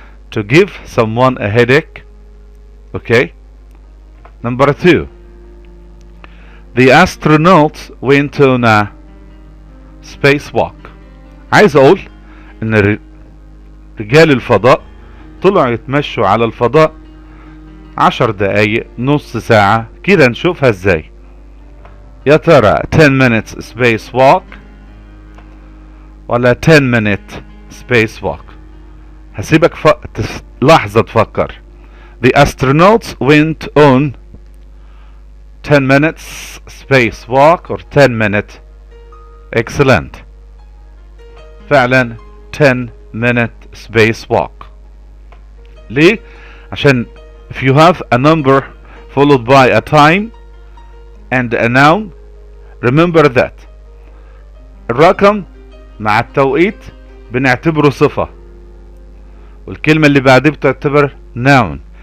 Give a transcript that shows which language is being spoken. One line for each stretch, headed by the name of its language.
English: To give someone a headache. Okay. Number 2. The astronauts went on a spacewalk.
Arabic: عايز اقول ان رجال الفضاء طلعوا يتمشوا على الفضاء 10 دقايق، نص ساعة كده. نشوفها ازاي؟ يا ترى
English: 10 minutes spacewalk
Arabic: ولا
English: 10 minute spacewalk؟
Arabic: هسيبك لحظة تفكر.
English: The astronauts went on 10 minutes spacewalk or 10 minute. Excellent.
Arabic: فعلا
English: 10 minute spacewalk.
Arabic: ليه؟ عشان
English: if you have a number followed by a time and a noun, remember that
Arabic: الرقم مع التوقيت بنعتبره صفة، والكلمة اللي بعدها بتعتبر
English: noun.